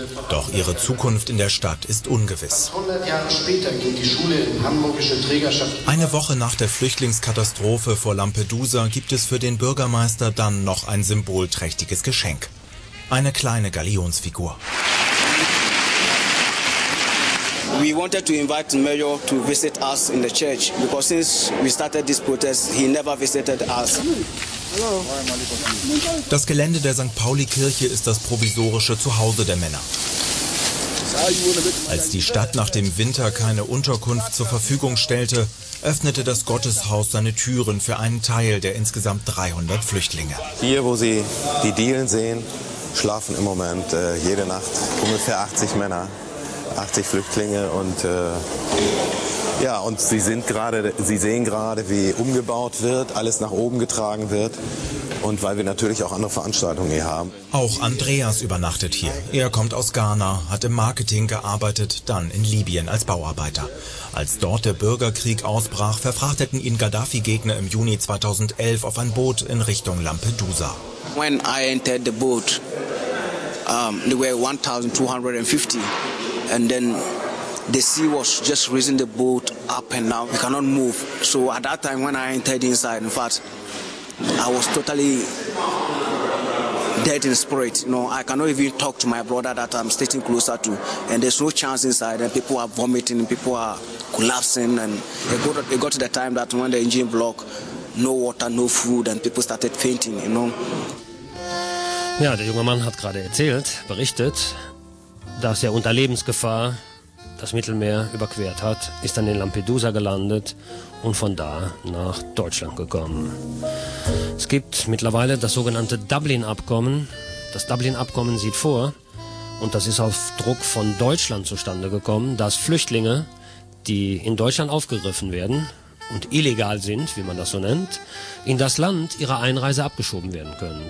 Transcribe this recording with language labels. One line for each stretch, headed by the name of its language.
German: Doch ihre Zukunft in der Stadt ist ungewiss. 100 Jahre später geht die Schule in hamburgische Trägerschaft. Eine Woche nach der Flüchtlingskatastrophe vor Lampedusa gibt es für den Bürgermeister dann noch ein symbolträchtiges Geschenk. Eine kleine Galionsfigur.
English: We wanted to invite the mayor to visit us in the church, because since we started this protest, he never visited us.
German: Das Gelände der St. Pauli-Kirche ist das provisorische Zuhause der Männer. Als die Stadt nach dem Winter keine Unterkunft zur Verfügung stellte, öffnete das Gotteshaus seine Türen für einen Teil der insgesamt 300 Flüchtlinge. Hier, wo Sie die Dielen sehen, schlafen im Moment jede Nacht ungefähr 80 Männer, 80 Flüchtlinge, und Ja, und Sie sind gerade, Sie sehen gerade, wie umgebaut wird, alles nach oben getragen wird. Und weil wir natürlich auch andere Veranstaltungen hier haben. Auch Andreas übernachtet hier. Er kommt aus Ghana, hat im Marketing gearbeitet, dann in Libyen als Bauarbeiter. Als dort der Bürgerkrieg ausbrach, verfrachteten ihn Gaddafi-Gegner im Juni 2011 auf ein Boot in Richtung Lampedusa.
English: When I entered the boat, there were 1,250. And then the sea was just raising the boat up and down. We cannot move. So at that time, when I entered inside, in fact, I was totally dead in spirit. You know, I cannot even talk to my brother that I'm sitting closer to. And there's no chance inside. And people are vomiting. People are collapsing. And it got to the time that when the engine block, no water, no food, and people started fainting, you know.
German: Ja, der junge Mann hat gerade erzählt, berichtet, dass er unter Lebensgefahr das Mittelmeer überquert hat, ist dann in Lampedusa gelandet und von da nach Deutschland gekommen. Es gibt mittlerweile das sogenannte Dublin-Abkommen. Das Dublin-Abkommen sieht vor, und das ist auf Druck von Deutschland zustande gekommen, dass Flüchtlinge, die in Deutschland aufgegriffen werden und illegal sind, wie man das so nennt, in das Land ihrer Einreise abgeschoben werden können.